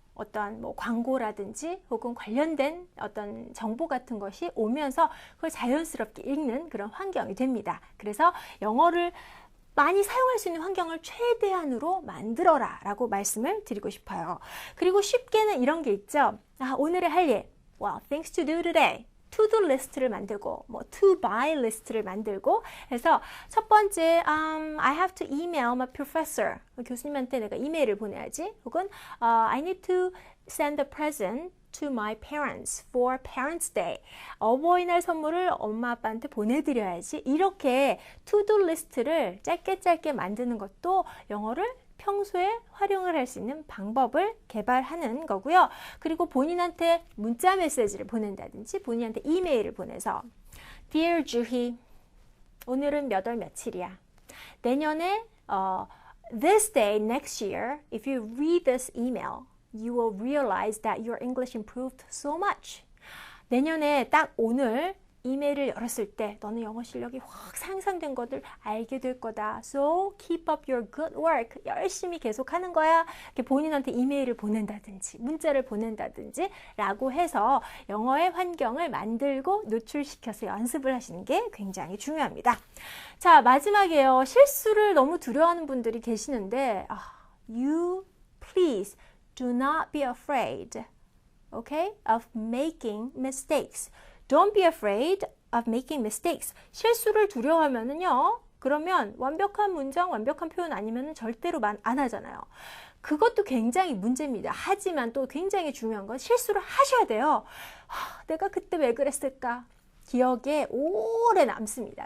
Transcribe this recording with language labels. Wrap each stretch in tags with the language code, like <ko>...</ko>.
<ko>어떤 뭐 광고라든지 혹은 관련된 어떤 정보 같은 것이 오면서 그걸 자연스럽게 읽는 그런 환경이 됩니다. 그래서 영어를 많이 사용할 수 있는 환경을 최대한으로 만들어라 라고 말씀을 드리고 싶어요. 그리고 쉽게는 이런 게 있죠. 오늘의 할 일,</ko> <en>well, things to do today.</en> <ko>to-do 리스트를 만들고 뭐 to-buy 리스트를 만들고 해서 첫 번째</ko> <en>I have to email my professor.</en> <ko>교수님한테 내가 이메일을 보내야지.</ko> <en>혹은 I need to send a present to my parents for Parents' Day.</en> <ko>어버이날 선물을 엄마 아빠한테 보내드려야지. 이렇게 to-do 리스트를 짧게 만드는 것도 영어를 평소에 활용을 할 수 있는 방법을 개발하는 거고요. 그리고 본인한테 문자 메시지를 보낸다든지 본인한테 이메일을 보내서 Dear 주희, 오늘은 몇 월 며칠이야. 내년에</ko> <en>this day next year, if you read this email, you will realize that your English improved so much.</en> <ko>내년에 딱 오늘 이메일을 열었을 때 너는 영어 실력이 확 상승된 것을 알게 될 거다.</ko> <en>So keep up your good work.</en> <ko>열심히 계속하는 거야. 이렇게 본인한테 이메일을 보낸다든지 문자를 보낸다든지 라고 해서 영어의 환경을 만들고 노출시켜서 연습을 하시는 게 굉장히 중요합니다. 자, 마지막이에요. 실수를 너무 두려워하는 분들이 계시는데</ko> <en>You please do not be afraid, okay, of making mistakes. Don't be afraid of making mistakes.</en> <ko>실수를 두려워하면은요, 그러면 완벽한 문장, 완벽한 표현 아니면 절대로 안 하잖아요. 그것도 굉장히 문제입니다. 하지만 또 굉장히 중요한 건 실수를 하셔야 돼요. 내가 그때 왜 그랬을까? 기억에 오래 남습니다.</ko>